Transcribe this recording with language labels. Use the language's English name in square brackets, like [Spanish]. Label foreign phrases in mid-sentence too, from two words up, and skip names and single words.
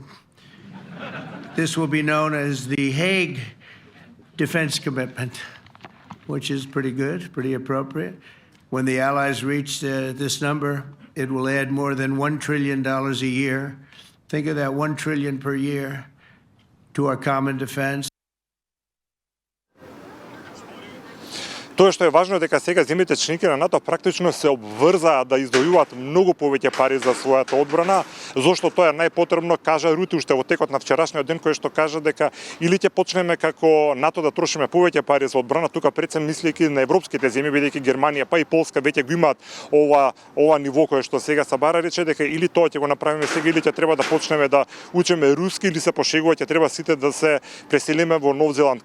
[English] This will be known as the Hague Defense Commitment, which is pretty good, pretty appropriate. When the allies reach this number, it will add more than $1 trillion a year. Think of that, $1 trillion per year to our common defense. [Macedonian] Тоа што е важно е дека сега земјите членки на НАТО практично се обврзаат да издвојуваат многу повеќе пари за својата одбрана, зошто тоа е најпотребно, кажа Рути уште во текот на вчерашниот ден, кој што кажа дека или ќе почнеме како НАТО да трошиме повеќе пари за одбрана, тука пред се мислејќи на европските земји, бидејќи Германија па и Полска веќе го имаат ова ниво кое што сега се бара, рече дека или тоа ќе го направиме сега или ќе треба да почнеме да учиме руски, или се пошегува ќе треба сите да се преселиме во Нов Зеланд.